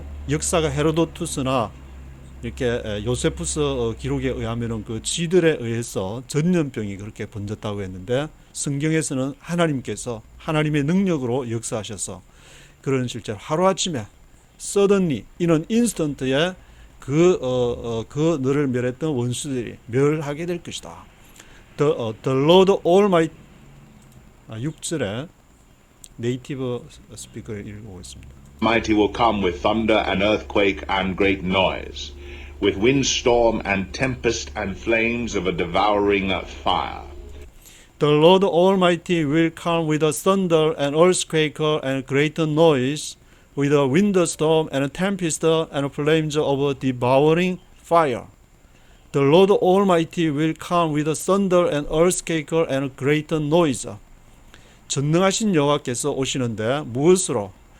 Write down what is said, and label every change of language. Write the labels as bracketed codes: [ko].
[ko] 역사가 헤로도투스나 이렇게 요세푸스 기록에 의하면은 그 쥐들에 의해서 전염병이 그렇게 번졌다고 했는데, 성경에서는 하나님께서 하나님의 능력으로 역사하셔서 그런 실제로 하루아침에 [en] suddenly in an instant [ko] 에 그 너를 멸했던 원수들이 멸하게 될 것이다. [en] The Lord Almighty [ko] 6절에 네이티브 스피커를 읽어보겠습니다. [en] Almighty will come with thunder and earthquake and great noise, with windstorm and tempest and flames of a devouring fire. The Lord Almighty will come with a thunder and earthquake and great noise, with a windstorm and a tempest and flames of a devouring fire. The Lord Almighty will come with a thunder and earthquake and great noise. [ko] 전능하신 여호와께서 오시는데 무엇으로?